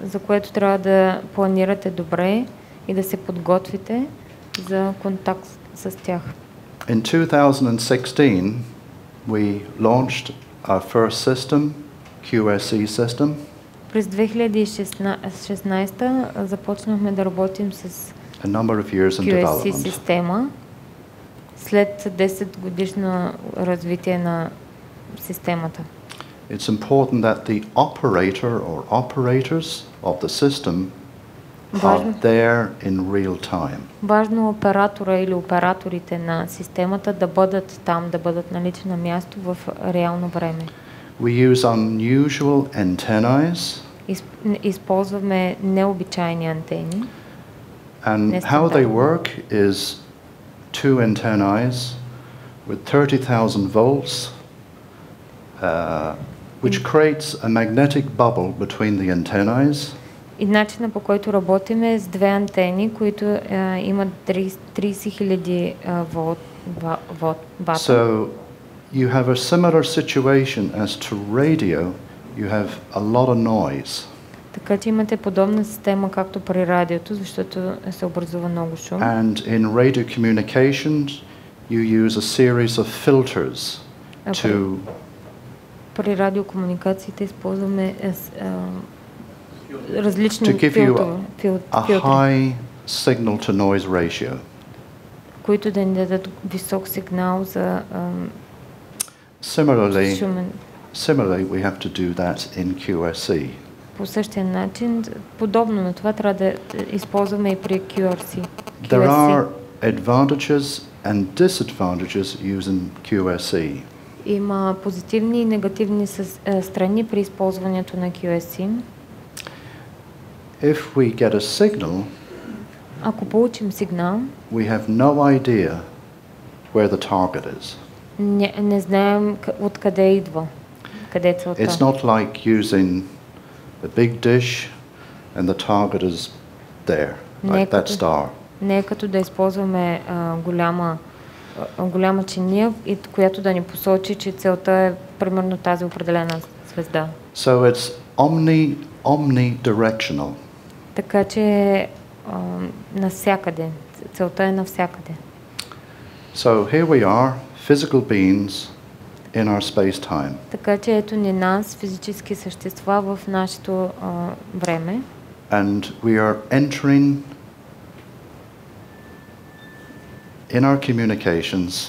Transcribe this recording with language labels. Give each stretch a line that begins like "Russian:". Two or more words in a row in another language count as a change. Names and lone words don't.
Bulgarian: За което трябва да планирате добре и да се подготвите за контакт с тях.
English: In 2016, we launched our first system, QSE system.
Bulgarian: През 2016 започнахме да работим с QSE система след 10 годишно развитие на системата.
English: It's important that the operator or operators of the system are there in real time.
Bulgarian: Важно оператора или операторите на системата да бъдат там, да бъдат налични на място в реално време.
English: We use unusual antennae.
Bulgarian: Използваме необичайни антени.
English: And how they work is two antennae with 30,000 volts, which creates a magnetic bubble between the antennae.
Bulgarian: И начинът, по който работим, е с две антени, които имат 30,000 вата.
English: So you have a similar situation as to radio. You have a lot of noise.
Bulgarian: Така че имате подобна система както при радиото, защото се образува много шум.
English: And in radio communications, you use a series of filters to.
Bulgarian: При радиокомуникациите използваме различни филтри,
English: high signal to noise ratio,
Bulgarian: които да ни дадат висок сигнал за
English: Similarly, we have to do that in QSE.
Bulgarian: По същия начин, подобно на това, трябва да използваме и при QRC.
English: There are advantages and disadvantages using QSE.
Bulgarian: Има позитивни и негативни страни при използването на QSE.
English: If we get a signal,
Bulgarian: ако получим сигнал,
English: we have no idea where the target is.
Bulgarian: Не знаем откъде идва, къде е целта.
English: It's not like using a big dish and the target is there, like that star.
Bulgarian: Не е като да използваме голяма чиния, която да ни посочи, че целта е примерно тази определена звезда.
English: So it's omnidirectional.
Bulgarian: Така че навсякъде. Целта е навсякъде.
English: So here we are, physical beings in our space-time.
Bulgarian: Така че ето ни нас, физически същества в нашето време.
English: And we are entering in our communications